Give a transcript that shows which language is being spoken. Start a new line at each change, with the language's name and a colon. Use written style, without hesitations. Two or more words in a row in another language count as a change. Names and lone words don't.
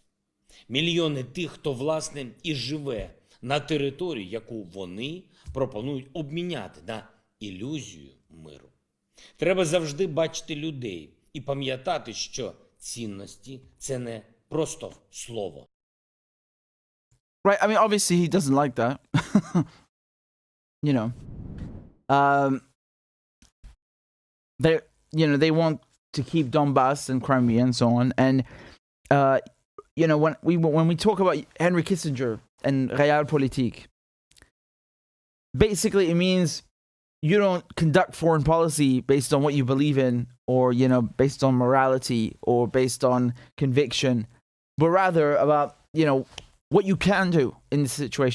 Ukrainian: Мільйони тих, хто, власне, і живе на території, яку вони пропонують обміняти на ілюзію миру. Треба завжди бачити людей і пам'ятати, що цінності – це не просто слово.
English: Right, obviously he doesn't like that. They want to keep Donbass and Crimea and so on. And, when we talk about Henry Kissinger and Realpolitik, basically it means you don't conduct foreign policy based on what you believe in, or, based on morality or based on conviction, but rather about, what you can do in this situation.